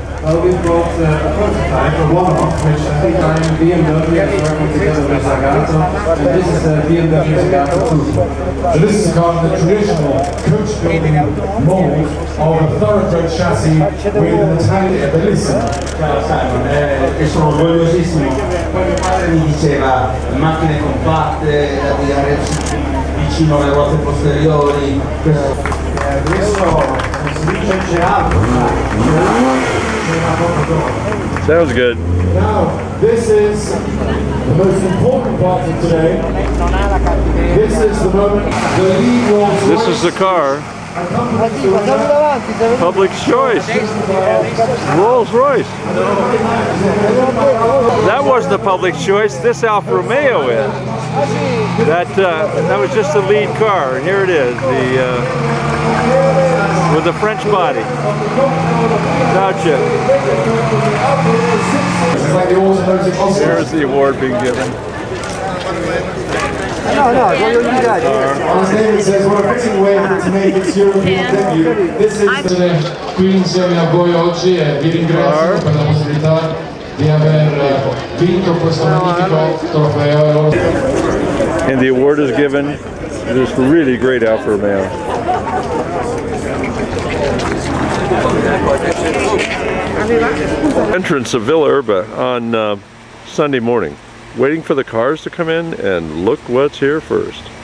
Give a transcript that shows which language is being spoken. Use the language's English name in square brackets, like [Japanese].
[English] Well, we brought a prototype, a one-off, which I think BMW is working together with Zagato, and this is the BMW Zagato Coupe. So this is a car in the traditional coach building mold of a thoroughbred chassis with an Italian bellissimo. [Italian] Ciao Simon, e sono orgogliosissimo. Poi mio padre mi diceva macchine compatte, da guidare vicino alle ruote posteriori. Questo si dice c'è altro. [English] Sounds good. Now, this is the most important part of today. This is the moment, the lead Rolls Royce. This is the car. Public choice. Rolls Royce. That wasn't the public choice. This Alfa Romeo is. That was just the lead car, and here it is, with the French body. Gotcha. There's the award being given. As David says, what a fitting way to make its European debut. This is [Italian] qui insieme a voi oggi e vi ringrazio per la possibilità di aver vinto questo magnifico trofeo. [English] And the award is given to this really great Alfa Romeo. Entrance of Villa Erba on Sunday morning. Waiting for the cars to come in, and look what's here first.